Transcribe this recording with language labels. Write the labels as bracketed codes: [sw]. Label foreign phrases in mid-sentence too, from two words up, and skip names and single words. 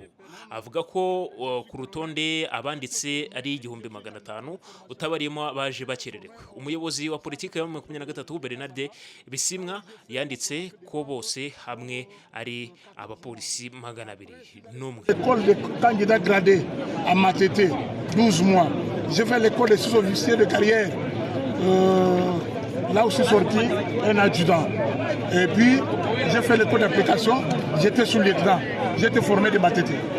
[rw] Avuga ko ku rutonde abanditse ari 1500 utabarimo baje bakererewe. Umuyobozi wa politiki ya 23 Bernard Bisimwa yanditse ko bose hamwe ari abapolisi 201. [fr] L'école des candidats gradés à Matete, 12 mois. J'ai fait l'école des sous-officiers de carrière. Là où je suis sorti, un adjudant. Et puis, j'ai fait l'école d'application, j'étais sous-lieutenant. J'étais formé de Matete.